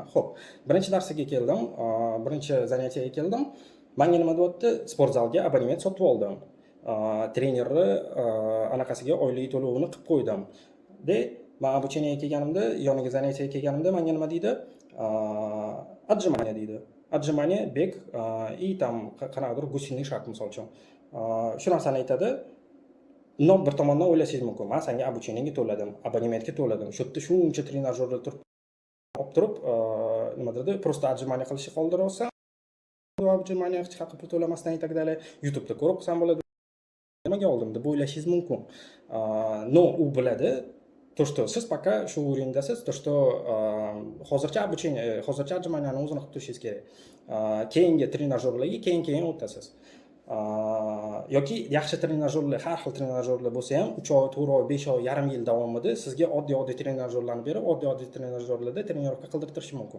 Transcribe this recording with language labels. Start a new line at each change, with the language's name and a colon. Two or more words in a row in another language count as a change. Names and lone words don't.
Uzbek: Xo'p, birinchi darsiga keldim, birinchi занятиеga keldim. Menga nima deyapti? Sport zalga abonement sotib oldim. Trenerni anaqasiga oylik to'lovini qilib qo'ydim. Men обучениеga kelganimda, yoniga занятиеga kelganimda menga nima deydi? Отжимание deydi.
Russian: Отжимание, beg и там qanaqadir гусиный шаг
Uzbek: misol uchun. Shu narsani aytadi. Nob bir tomondan o'ylashingiz mumkin. Men senga обучениеga to'ladim, abonementga to'ladim. Shu yerda shuncha trenajyorda turib, nimadirda,
Russian: просто отжимание
Uzbek: qilishni qoldirolsam, отжимание haqida pul to'lamasdan
Russian: и так далее,
Uzbek: YouTube'da ko'rib qilsam bo'ladi. Nimaga oldim deb o'ylashingiz mumkin. No, u biladi,
Russian: То, что
Uzbek: siz пока shu o'rindasiz,
Russian: то, что
Uzbek: hozircha обучение, hozircha отжиманияni o'zini qilib turishingiz kerak. Keyingi trenajyorlarga keyin o'tasiz. Yoki yaxshi trenajyorlar, har xil trenajyorlar bo'lsa ham 3 oy, 4 oy, 5 oy, yarim yil davomida sizga oddiy trenajyorlarni berib, oddiy trenajyorlarda trenirovka qildirtirishi mumkin.